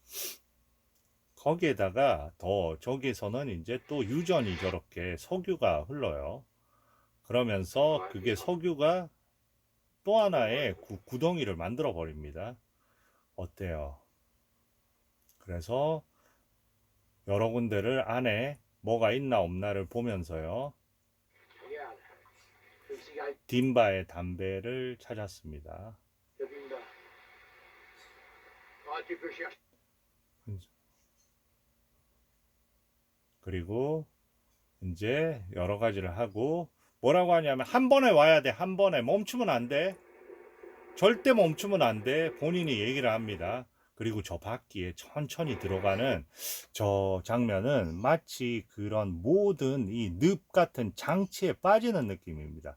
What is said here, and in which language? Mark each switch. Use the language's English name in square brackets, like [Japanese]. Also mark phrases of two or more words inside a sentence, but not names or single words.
[Korean] 거기에다가 더 저기에서는 이제 또 유전이 저렇게 석유가 흘러요. 그러면서 그게 석유가 또 하나의 구덩이를 만들어 버립니다. 어때요? 그래서 여러 군데를 안에 뭐가 있나 없나를 보면서요. [French] Regarde, une cigarette [Korean] 딘바의 담배를 찾았습니다. [French] de Bimba. Ah, tu peux chercher. [Korean] 그리고 이제 여러 가지를 하고 뭐라고 하냐면 한 번에 와야 돼. 한 번에 멈추면 안 돼. 절대 멈추면 안 돼. 본인이 얘기를 합니다. 그리고 저 바퀴에 천천히 들어가는 저 장면은 마치 그런 모든 이 늪 같은 장치에 빠지는 느낌입니다.